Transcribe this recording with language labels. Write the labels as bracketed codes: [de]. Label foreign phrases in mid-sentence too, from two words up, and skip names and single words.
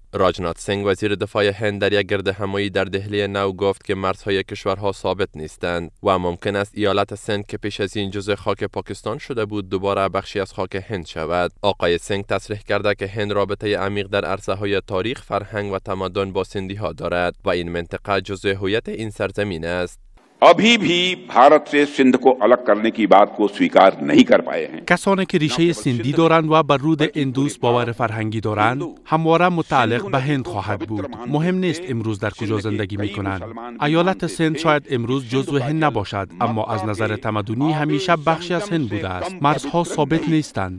[fa] راجنات سنگ وزیر دفاع هند در یک گردهمایی در دهلی نو گفت که مرزهای کشورها ثابت نیستند و ممکن است ایالت سند که پیش از این جزء خاک پاکستان شده بود دوباره بخشی از خاک هند شود. آقای سنگ تصریح کرده که هند رابطه عمیق در عرصه‌های تاریخ، فرهنگ و تمدن با سندی ها دارد و این منطقه جزء هویت این سرزمین است. [hi] अभी भी भारत से सिंध को अलग करने की बात को स्वीकार नहीं कर पाए हैं. [fa] کسانی که ریشه سندی دارند و بر رود اندوس باور فرهنگی دارند همواره متعلق به هند خواهد بود. مهم نیست امروز در کجا زندگی می‌کنند. ایالت سند شاید امروز جزو هند نباشد، اما از نظر تمدنی همیشه بخشی از هند بوده است. مرزها ثابت نیستند.